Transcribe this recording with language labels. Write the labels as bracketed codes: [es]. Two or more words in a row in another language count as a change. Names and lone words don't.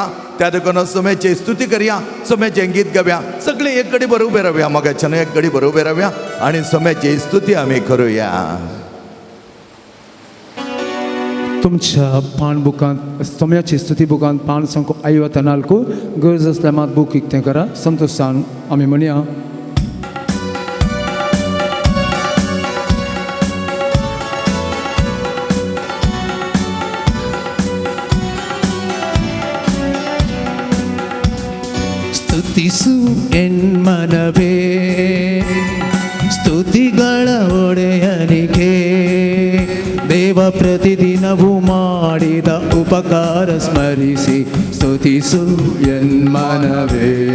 [kok] त्या देखून सोम्याची स्तुती करया, सोम्याचें गीत गावया, सगळीं एक घडी बरोबर उबे रावया, मोगाच्यान एक घडी बरोबर उबे रावया आनी सोम्याची स्तुती आमी करुया. तुमच्या पान बुकांत सोम्याची स्तुती बुकांत पान संख्या 54 गरज असल्या मात बूक इकतें करा. संतोशान आमी म्हणया. [kn] ಸ್ತುತಿಸು ಎನ್ಮನವೇ ಸ್ತುತಿಗಳ ಒಡೆಯನಿಗೆ, ದೇವ ಪ್ರತಿದಿನವೂ ಮಾಡಿದ ಉಪಕಾರ ಸ್ಮರಿಸಿ ಸ್ತುತಿಸು ಎನ್ಮನವೇ,